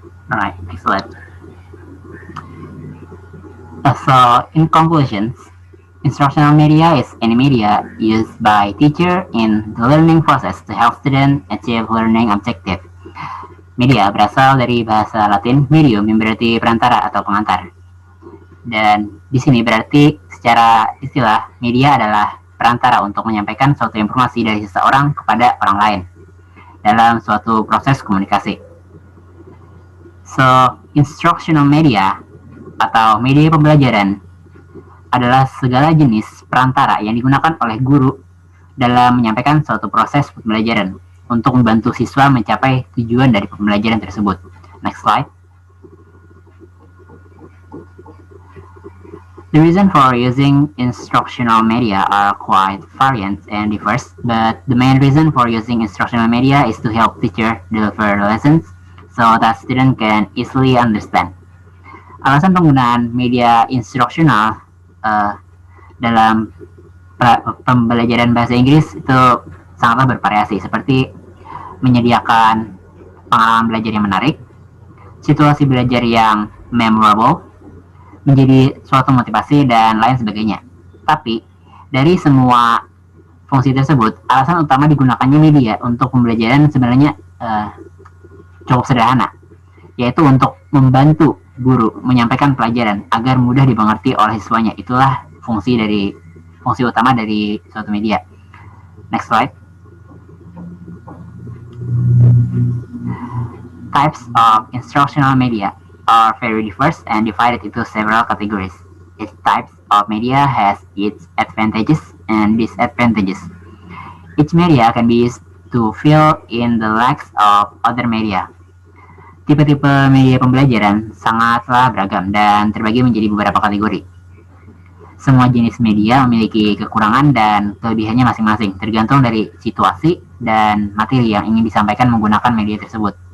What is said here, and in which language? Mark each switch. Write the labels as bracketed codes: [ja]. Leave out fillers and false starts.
[en] All right, excellent. So, in conclusion, instructional media is any media used by teacher in the learning process to help students achieve learning objective. [id] Media berasal dari bahasa Latin medium yang berarti perantara atau pengantar. Dan di sini berarti secara istilah media adalah perantara untuk menyampaikan suatu informasi dari seseorang kepada orang lain dalam suatu proses komunikasi. So, instructional media atau media pembelajaran adalah segala jenis perantara yang digunakan oleh guru dalam menyampaikan suatu proses pembelajaran untuk membantu siswa mencapai tujuan dari pembelajaran tersebut. [en] Next slide. The reason for using instructional media are quite variant and diverse, but the main reason for using instructional media is to help teacher deliver lessons so that student can easily understand. [id] Alasan penggunaan media instruksional dalam pembelajaran bahasa Inggris itu sangatlah bervariasi, seperti menyediakan pengalaman belajar yang menarik, situasi belajar yang memorable, menjadi suatu motivasi, dan lain sebagainya. Tapi, dari semua fungsi tersebut, alasan utama digunakannya media untuk pembelajaran sebenarnya cukup sederhana, yaitu untuk membantu guru menyampaikan pelajaran agar mudah dimengerti oleh siswanya. Itulah fungsi utama dari suatu media. [en] Next slide. Types of instructional media are very diverse and divided into several categories. Each type of media has its advantages and disadvantages. Each media can be used to fill in the lacks of other media. [id] Tipe-tipe media pembelajaran sangatlah beragam dan terbagi menjadi beberapa kategori. Semua jenis media memiliki kekurangan dan kelebihannya masing-masing, tergantung dari situasi dan materi yang ingin disampaikan menggunakan media tersebut.